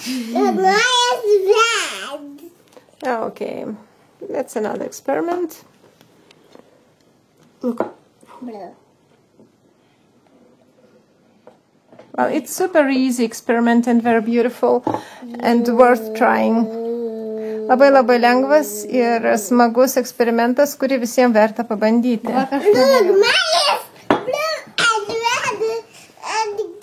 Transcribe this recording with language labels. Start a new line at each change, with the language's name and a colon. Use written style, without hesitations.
English: Mine is red. Okay, that's another experiment. Look. Blue. Well, it's super easy experiment and very beautiful and worth trying.
Lithuanian: Labai labai lengvas ir smagus eksperimentas, kurį visiems verta pabandyti.
English: Look, mine is blue and red and